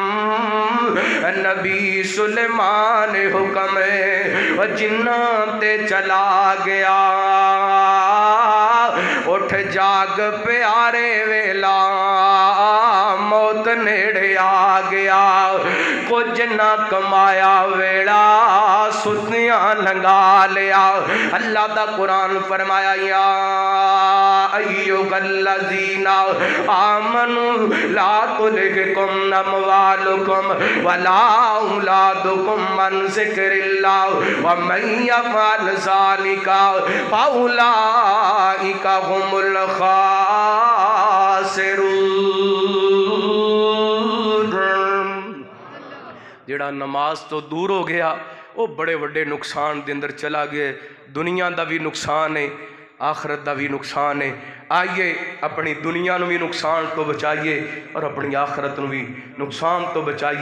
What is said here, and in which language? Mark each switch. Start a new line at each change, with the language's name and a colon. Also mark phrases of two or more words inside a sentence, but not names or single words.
Punjabi: نبی سلیمان حکم جناں تے چلا گیا اٹھ جاگ پیارے ویلا موت نیڑے آ گیا. کچھ نہ کمایا ویڑا ستیاں لنگا لیا۔ اللہ دا قرآن فرمایا
Arabic: یا ایھا الذین آمنوا لا تلھکم اموالکم ولا اولادکم عن ذکر اللہ ومن یفعل ذلک فاولئک هم الخاسرون۔
Punjabi: جڑا نماز تو دور ہو گیا وہ بڑے بڑے نقصان دے اندر چلا گئے، دنیا دا بھی نقصان ہے، آخرت دا بھی نقصان ہے۔ آئیے اپنی دنیا نو بھی نقصان تو بچائیے اور اپنی آخرت نو بھی نقصان تو بچائیے۔